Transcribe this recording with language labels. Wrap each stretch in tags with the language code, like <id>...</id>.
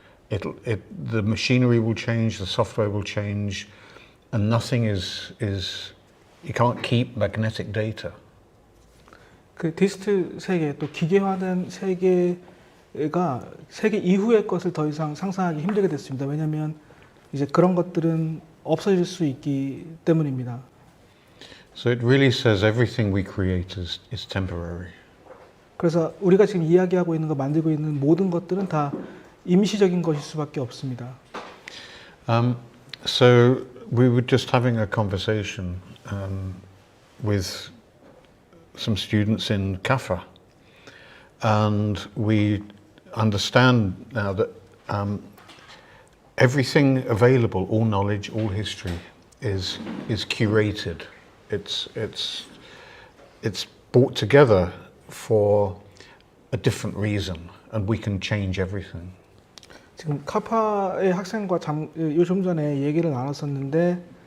<en>The machinery will change, the software will change, and nothing is you can't keep magnetic data.</en> <ko>그 디지털 세계, 또 기계화된 세계가 세계 이후의 것을 더 이상 상상하기 힘들게 됐습니다. 왜냐하면 이제 그런 것들은 없어질 수 있기 때문입니다.</ko> <en>So it really says everything we create is temporary.</en> <ko>그래서 우리가 지금 이야기하고 있는 거, 만들고 있는 모든 것들은 다 임시적인 것일 수밖에 없습니다.</ko> <en>So we were just having a conversation with some students in CAFA, and we understand now that everything available, all knowledge, all history, is curated. It's brought together for a different reason, and we can change everything.</en> <ko>지금 카파의 학생과 요즘 전에 얘기를 나눴었는데</ko>